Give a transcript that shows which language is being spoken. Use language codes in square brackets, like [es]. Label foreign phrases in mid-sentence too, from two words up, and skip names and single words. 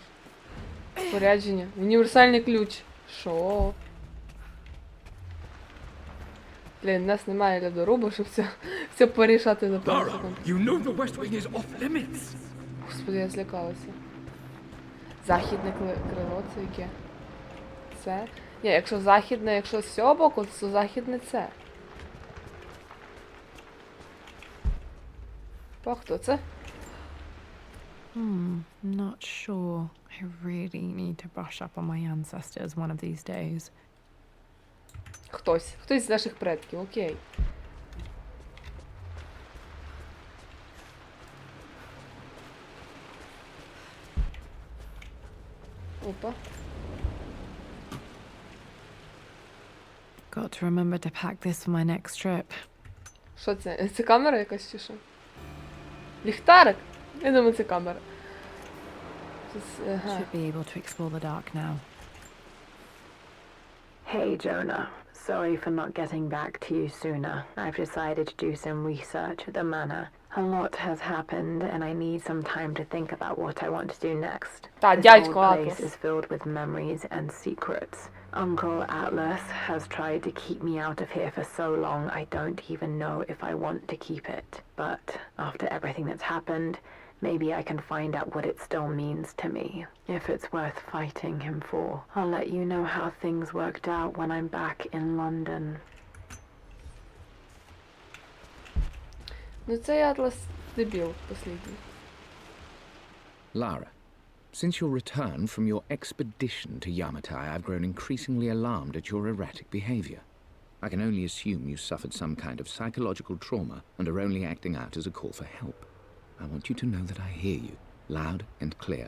[uk] Спорядження. Універсальний ключ. Шо? Блін, у нас немає льодорубу, щоб все порішати за пару секунд. [en] You know the West Wing is off limits. [uk] Господи, я злякалася. Західне крило це яке? Це? Ні, якщо західне, якщо з цього боку, то західне це. О, хто це? [en] Not sure. I really need to brush up on my ancestors one of these days. [uk] Хтось. Хтось з наших предків, окей. Опа. [en] Got to remember to pack this for my next trip. [uk] Що це? Це камера якась чи що? Ліхтарик? Я думаю, це камера. Ага. [en] Should be able to explore the dark now. Hey Jonah, sorry for not getting back to you sooner. I've decided to do some research at the manor. A lot has happened and I need some time to think about what I want to do next. Та, This дядько old place Атлас. is filled with memories and secrets. Uncle Atlas has tried to keep me out of here for so long I don't even know if I want to keep it. But after everything that's happened, maybe I can find out what it still means to me. If it's worth fighting him for, I'll let you know how things worked out when I'm back in London. [uk] Ну цей Атлас дебіл послідній. [en] Lara, since your return from your expedition to Yamatai, I've grown increasingly alarmed at your erratic behavior. I can only assume you suffered some kind of psychological trauma and are only acting out as a call for help. I want you to know that I hear you, loud and clear.